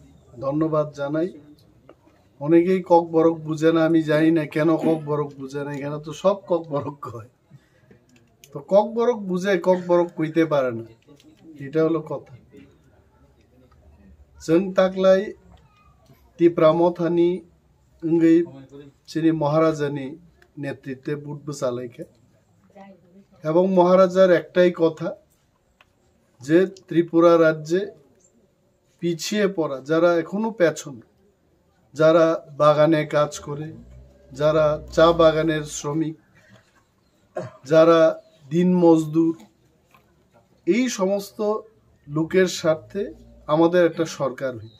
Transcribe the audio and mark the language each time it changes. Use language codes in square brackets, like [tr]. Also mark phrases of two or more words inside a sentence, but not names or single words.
[bn] ধন্যবাদ জানাই। অনেকেই কক বরক বুঝে না, আমি জানি না কেন কক বরক বুঝে না। এখানে তো সব কক বরক কয়, তো কক বরক বুঝে কক বরক কইতে পারে না, এটা হলো কথা। [trp] जों ताकलाय टिप्रा मथानि उंगै श्री महाराजानि नेतृत्वे बुट बसालायखे [bn] এবং মহারাজার একটাই কথা যে ত্রিপুরা রাজ্যে পিছিয়ে পড়া যারা এখনো পেছনে, যারা বাগানে কাজ করে, যারা চা বাগানের শ্রমিক, যারা দিন মজদুর, এই সমস্ত লোকের স্বার্থে আমাদের একটা সরকার হইতে।